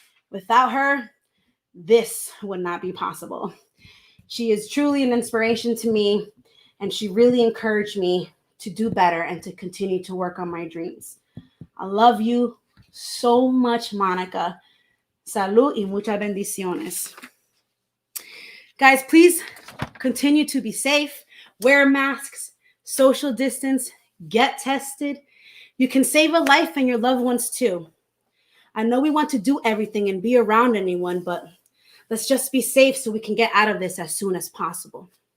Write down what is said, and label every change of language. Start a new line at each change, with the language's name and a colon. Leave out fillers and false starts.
English: Without her, this would not be possible. She is truly an inspiration to me, and she really encouraged me to do better and to continue to work on my dreams. I love you so much, Monica.
Spanish: Salud y muchas bendiciones.
English: Guys, please continue to be safe, wear masks, social distance, get tested. You can save a life and your loved ones too. I know we want to do everything and be around anyone, but let's just be safe so we can get out of this as soon as possible.